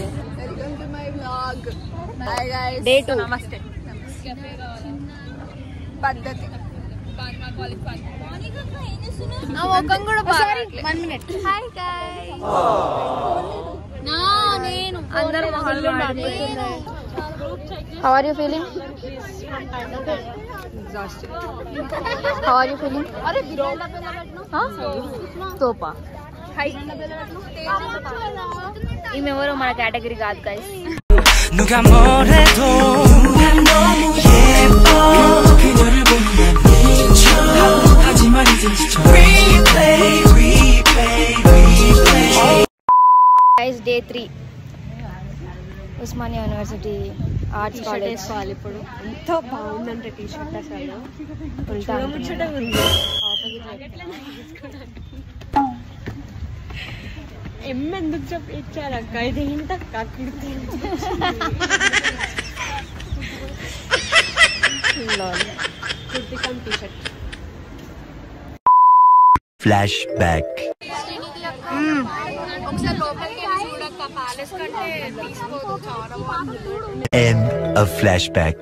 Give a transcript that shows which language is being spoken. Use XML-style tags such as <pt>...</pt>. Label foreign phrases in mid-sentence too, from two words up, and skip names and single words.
<en>Welcome to my vlog. Hi guys. Day 2.</en> <te>నమస్తే. పద్ధతి. నా ముఖం కూడా బాగా.</te> <en>1 minute. Hi guys.</en> <te>నేను అందరూ మొహాలు మాడిపోతున్నాయి.</te> <en>How are you feeling? Exhausted. How are you feeling?</en> <te>తోపా. ఈమెవరో మన కేటగిరీ కాదు గైస్.</te> <ko>누가 뭐래도 너무 예뻐 그녀를 보면 미쳐 하지만 이젠 지쳐 Replay</ko> <en>Guys Day 3 Osmania University Arts College.</en> <te>ఇప్పుడు ఎంత బాగుందంటే టీ షర్ట్ అసలు ఎందుకు ఇచ్చారక్క? ఇది ఏంటక్క? కుర్తికం టీ షర్ట్.</te> <en>Flashback End of flashback.</en>